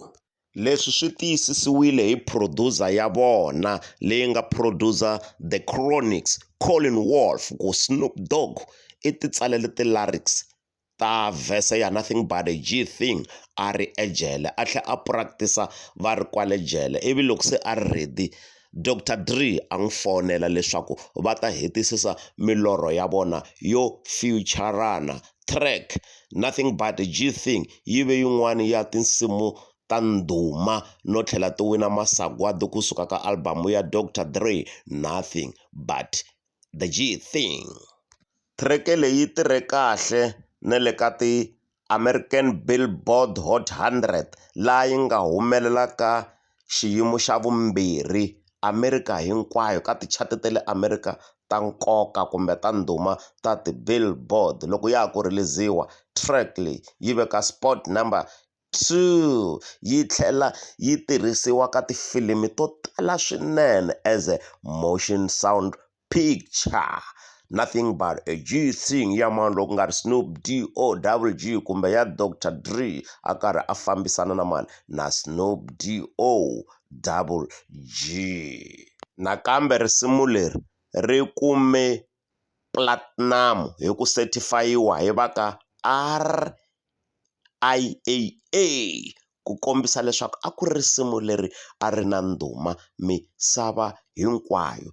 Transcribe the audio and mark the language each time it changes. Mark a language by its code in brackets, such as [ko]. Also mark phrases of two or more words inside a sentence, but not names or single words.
[ts] Leswi swi tiyisisiwile hi producer ya vona leyi nga producer The Chronics Colin Wolf ku Snoop Dogg i ti tsalele ti-lyrics ta verse ya Nothing But A G Thing a ri ejele a tlhe a practice va ri kwale jele ivi loko se a ri ready Dr. Dre a n'wi fonela leswaku va ta hetisisa milorho ya vona yo feature-rana. Track Nothing But A G Thing yi ve yin'wana ya tinsimu ta ndhuma no tlhela ti wina masagwadi kusuka ka albamu ya Dr. Dre Nothing But The G Thing. Track leyi tirhe kahle na le ka ti American Billboard Hot 100 laha yi nga humelela ka xiyimo xa vumbirhi America hinkwayo ka tichati ta le America ta nkoka kumbe ta ndhuma ta ti-Billboard. Loko ya ha ku release-iwa track leyi yi veka [en] spot number [ts] 2 yi tlhela yi tirhisiwa ka tifilimi to tala swinene [en] as a motion sound picture. [ts] Nothing But A G Thing ya mani loko nga ri Snoop D-O-double-G kumbe ya Dr. Dre a karhi a fambisana na mani na Snoop D-O-double-G. Nakambe risimu leri ri kume platinum hi ku certify-iwa hi va ka RIAA ku kombisa leswaku a ku ri risimu leri a ri na ndhuma misava hinkwayo.